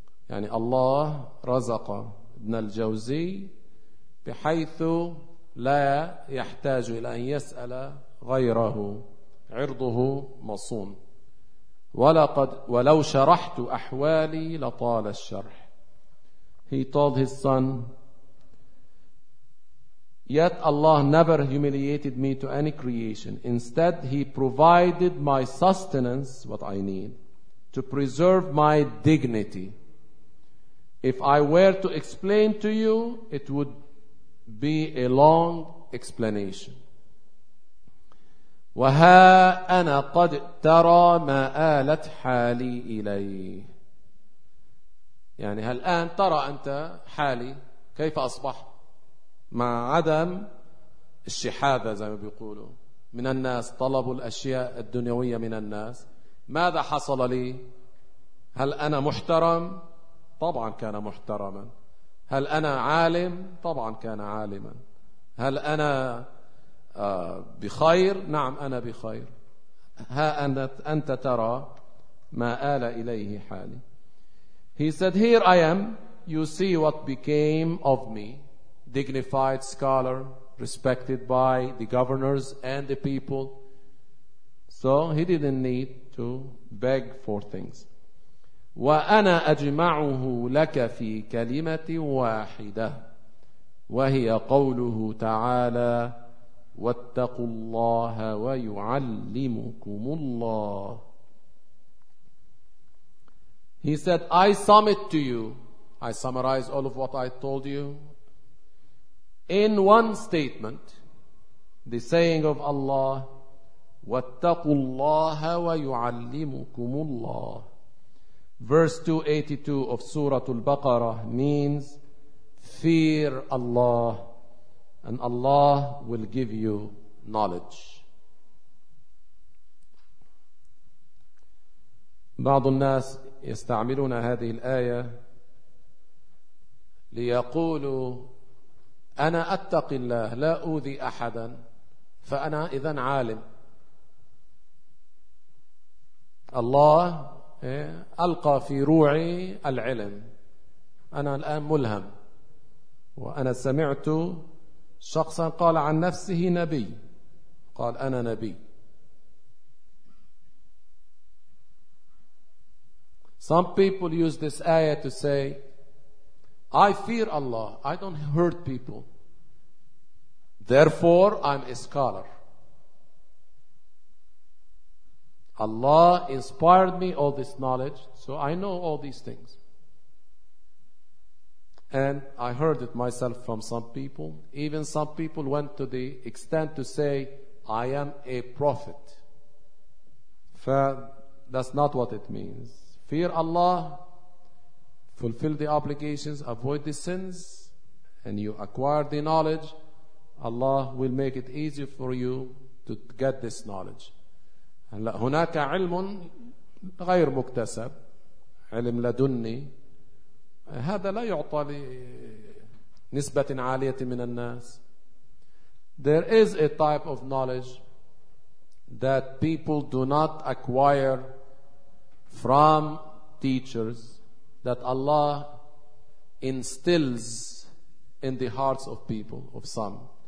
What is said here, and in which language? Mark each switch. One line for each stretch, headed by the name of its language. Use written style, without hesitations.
Arabic: يعني الله رزق ابن الجوزي بحيث لا يحتاج إلى أن يسأل غيره. عرضه مصون. ولقد ولو شرحت أحوالي لطال الشرح.
English: He told his son, yet Allah never humiliated me to any creation. Instead, He provided my sustenance, what I need, to preserve my dignity. If I were to explain to you, it would be a long explanation.
Arabic: وها أنا قد ترى ما آلت حالي إليه. يعني هل الآن ترى أنت حالي كيف أصبح مع عدم الشحاذة زي ما بيقولوا من الناس، طلبوا الأشياء الدنيوية من الناس، ماذا حصل لي؟ هل أنا محترم؟ طبعا كان محترما. هل أنا عالم؟ طبعا كان عالما. هل أنا بخير؟ نعم أنا بخير. ها أنت ترى ما آل إليه حالي.
English: He said, here I am, you see what became of me, dignified scholar, respected by the governors and the people. So he didn't need to beg for things.
Arabic: وأنا أجمعه لك في كلمة واحدة وهي قوله تعالى واتقوا الله ويعلمكم الله.
English: He said, I sum it to you, I summarize all of what I told you in one statement, the saying of Allah,
Arabic: واتقوا الله ويعلمكم الله.
English: Verse 282 of Surah Al-Baqarah means fear Allah and Allah will give you knowledge.
Arabic: بعض الناس يستعملون هذه الآية ليقولوا أنا أتقي الله لا أوذي أحدا فأنا إذن عالم. الله ألقى في روعي العلم، أنا الآن ملهم، وأنا سمعت شخصا قال عن نفسه نبي، قال أنا نبي.
English: Some people use this ayah to say, I fear Allah, I don't hurt people, therefore I'm a scholar. Allah inspired me all this knowledge, so I know all these things. And I heard it myself from some people. Even some people went to the extent to say, I am a prophet. That's not what it means. Fear Allah, fulfill the obligations, avoid the sins, and you acquire the knowledge. Allah will make it easier for you to get this knowledge.
Arabic: هلا هناك علم غير مكتسب، علم لدني، هذا لا يعطى لنسبة عالية من الناس.
English: There is a type of knowledge that people do not acquire from teachers that Allah instills in the hearts of people, of some.